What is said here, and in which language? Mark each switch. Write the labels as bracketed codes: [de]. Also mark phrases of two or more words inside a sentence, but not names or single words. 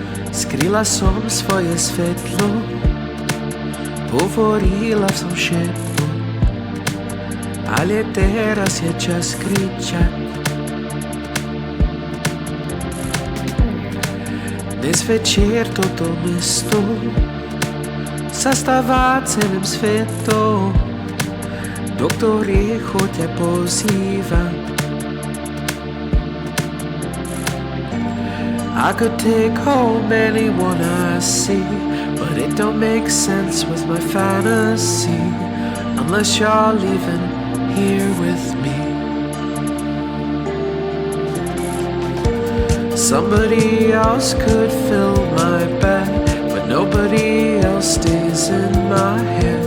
[sk] Skryla som svoje svetlo, hovorila som všetko, ale teraz je čas kričať. Dnes večer toto mesto sa stáva celým svetom, do ktorého ťa pozývam. [en] I could take home anyone I see, but it don't make sense with my fantasy, unless you're leaving here with me. Somebody else could fill my bed, but nobody else stays in my head.